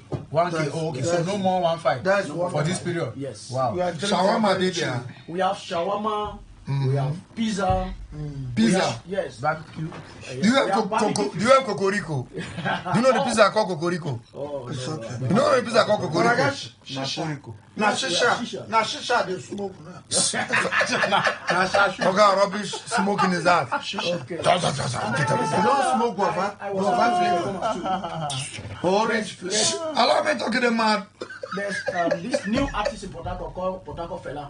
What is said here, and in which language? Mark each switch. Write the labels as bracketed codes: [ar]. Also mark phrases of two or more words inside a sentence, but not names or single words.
[en] 1K. Oh, okay, so no more 1.5. That's No, one for this of- period. Yes. Wow. We are drinking Shawarma very did there. We have shawarma. We have pizza. We Pizza. have, yes. Barbecue. Do you have We have barbecue. do you have kokoriko? Do you know the pizza called kokoriko? Oh, It's no, okay. no, You know the pizza called But I got kokoriko? shisha. Maporiko. Now shisha. shisha. Now shisha they smoke now. Okay, rubbish smoking is that. Okay. You don't smoke guava. I was Guava flavor. orange flavor. Allow me talking to man. There's this new artist in Port Harcourt called Port Harcourt Fella.